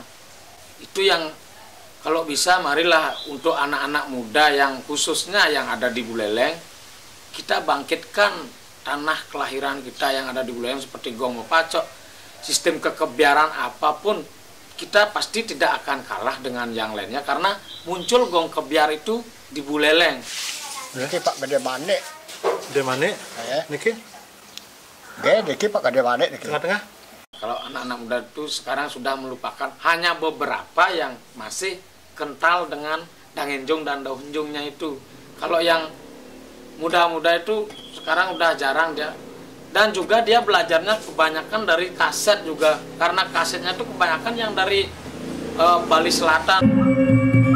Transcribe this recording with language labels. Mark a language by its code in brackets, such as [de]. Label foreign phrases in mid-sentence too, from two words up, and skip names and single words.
[id] Itu yang kalau bisa marilah untuk anak-anak muda yang khususnya yang ada di Buleleng, kita bangkitkan tanah kelahiran kita yang ada di Buleleng seperti Gong Mopacok. Sistem kekebiaran apapun kita pasti tidak akan kalah dengan yang lainnya, karena muncul Gong Kebiar itu di Buleleng. [ban] Niki Pak Gede Manik. Gede Manik? Niki? Niki Pak Gede Manik niki. [id] Tengah-tengah? Kalau anak-anak muda itu sekarang sudah melupakan, hanya beberapa yang masih kental dengan Dangenjong dan Dohunjungnya itu. Kalau yang muda-muda itu sekarang udah jarang dia. Dan juga dia belajarnya kebanyakan dari kaset juga, karena kasetnya itu kebanyakan yang dari Bali Selatan.